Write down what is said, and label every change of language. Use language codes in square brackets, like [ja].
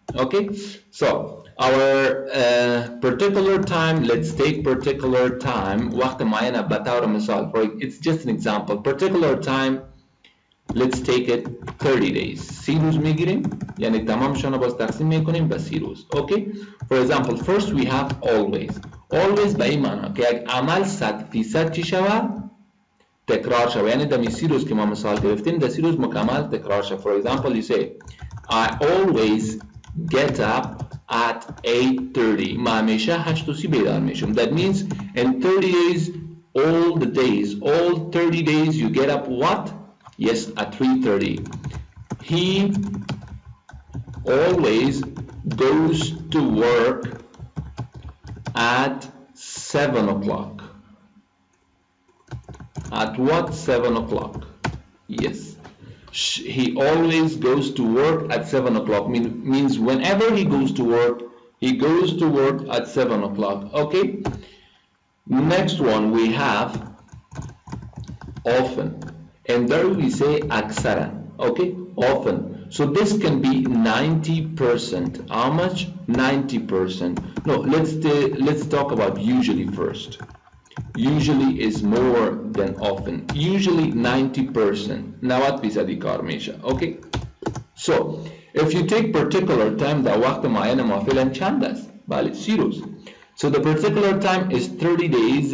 [en] Okay, so our particular time, let's take particular time. [fa] وقت معین بطور مثال. [en] It's just an example. Particular time, let's take it 30 days. [fa] 30 روز میگیریم. یعنی تمامشون رو باز تقسیم میکنیم به 30 روز. [en] Okay, for example, first we have always. [fa] Always به این معنی که یک عمل 100% چی شود؟ تکرار شود. یعنی در 30 روز که ما مثال گرفتیم در 30 روز مکمل تکرار شود. [en] For example, you say I always get up at 8:30. [fa] ما همیشه 8:30 بیدار میشم. [en] That means in 30 days, all 30 days you get up what? Yes, at 3:30. He always goes to work at 7 o'clock. At what? 7 o'clock. Yes. He always goes to work at 7 o'clock. Means whenever he goes to work at 7 o'clock. Okay. Next one we have often. And there we say aksara. Okay. Often. So this can be 90%. How much? 90%. No, let's talk about usually first. Usually is more than often. Usually 90%. [fa] 90% کار میشه. [en] Okay. So if you take particular time [fa] در وقت معین ما فعلا چند است؟ بله 30 روز. [en] So the particular time is 30 days.